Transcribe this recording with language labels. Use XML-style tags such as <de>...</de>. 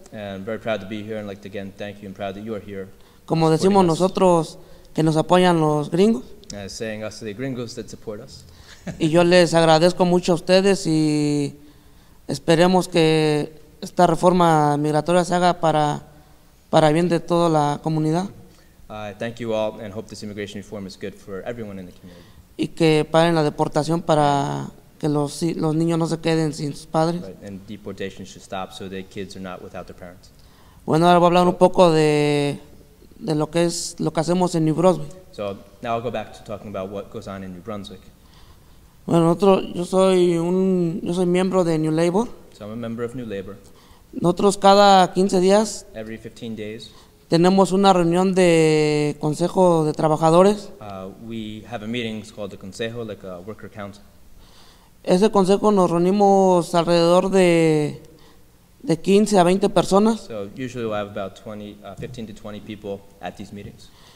<en>And I'm very proud to be here and like to again thank you and proud that you are here.</en> <es>Como</es> <en>supporting</en> <es>decimos</es> <en>us.</en> <es>nosotros, que nos apoyan los gringos.</es> <en>Saying us to the gringos that support us.</en> <es>Y yo les agradezco mucho a ustedes y esperemos que esta reforma migratoria se haga para bien de toda la comunidad</es> <en>I thank you all and hope this immigration reform is good for everyone in the community.</en> <es>y que paren la deportación para que los niños no se queden sin sus padres.</es> <en>Right? And deportation should stop so that kids are not without their parents.</en> <es>Bueno, ahora voy a hablar un poco de lo que hacemos en New Brunswick.</es> <en>So now I'll go back to talking about what goes on in New Brunswick.</en> <es>Bueno, yo soy miembro de New Labor.</es> <en>So I'm a member of New Labor.</en> <es>Nosotros cada 15 días</es> <en>Every 15 days,</en> <es>tenemos una reunión de consejo de trabajadores.</es> <en>we have a meeting. It's called the Consejo, like a worker council.</en> <es>Ese consejo nos reunimos alrededor de 15 a 20 personas</es> <en>So usually we'll have about 15 to 20 people at these meetings.</en>